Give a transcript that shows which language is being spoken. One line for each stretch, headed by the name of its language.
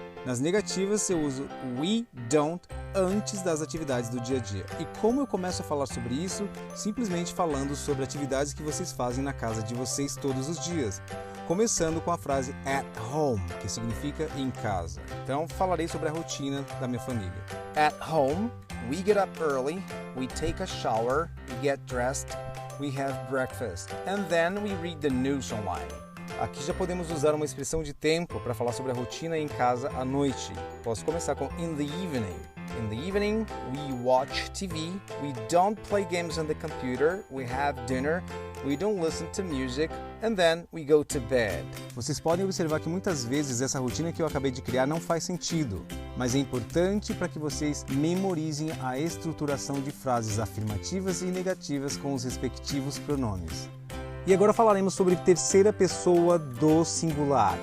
Portuguese: Nas negativas eu uso
English: we don't
Portuguese: antes das atividades do dia a dia. E como eu começo a falar sobre isso? Simplesmente falando sobre atividades que vocês fazem na casa de vocês todos os dias. Começando com a frase
English: at home,
Portuguese: que significa em casa. Então, falarei sobre a rotina da minha família.
English: At home, we get up early, we take a shower, we get dressed, we have breakfast, and then we read the news online.
Portuguese: Aqui já podemos usar uma expressão de tempo para falar sobre a rotina em casa à noite. Posso começar com
English: in the evening. In the evening, we watch TV, we don't play games on the computer, we have dinner, we don't listen to music, and then we go to bed.
Portuguese: Vocês podem observar que muitas vezes essa rotina que eu acabei de criar não faz sentido, mas é importante para que vocês memorizem a estruturação de frases afirmativas e negativas com os respectivos pronomes. E agora falaremos sobre terceira pessoa do singular.